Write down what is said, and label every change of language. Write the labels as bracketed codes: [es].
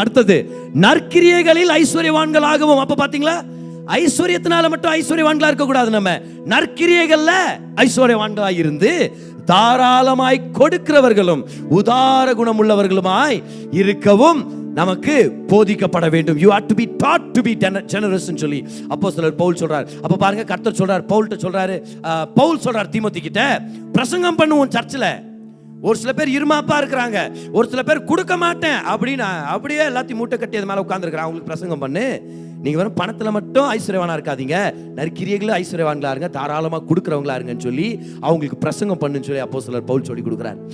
[ta] அடுத்தது நற்கிரியைகளில் ஐஸ்வர்யவான்களாகவும். அப்ப பாத்தீங்களா, ஐஸ்வர்யத்தினால மட்டும் ஐஸ்வர்யவான்களா இருக்க கூடாது. நம்ம நற்கிரியைகள்ல ஐஸ்வர்யவான்களா இருந்து தாராளமாய் கொடுக்கிறவர்களும் உதார குணம் உள்ளவர்களுமாய் இருக்கவும் நமக்கு போதிக்கப்பட வேண்டும். [en] You have to be taught to be generous [ta] ன்னு சொல்லி அப்போஸ்தலர் பவுல் சொல்றார். அப்ப பாருங்க, கர்த்தர் சொல்றார், பவுல்ட்ட சொல்றாரு, பவுல் சொல்றார் தீமோத்தி கிட்ட, பிரசங்கம் பண்ணுவோம் சர்ச்சில். ஒரு சில பேர் இருமாப்பா இருக்கிறாங்க, ஒரு சில பேர் கொடுக்க மாட்டேன் அப்படின்னு அப்படியே எல்லாத்தையும் மூட்டை கட்டி அது மேல உட்கார்ந்துருக்கிறாங்க. அவங்களுக்கு பிரசங்கம் பண்ணு. நீங்க வெறும் பணத்துல மட்டும் ஐஸ்வர்யவானா இருக்காதீங்க, நற்கிரியைகளும் ஐஸ்வர்யவான்களா இருங்க, தாராளமா கொடுக்கறவங்களா இருங்கன்னு சொல்லி அவங்களுக்கு பிரசங்கம் பண்ணுன்னு சொல்லி அப்போஸ்தலர் பவுல் சொல்லி கொடுக்குறார்.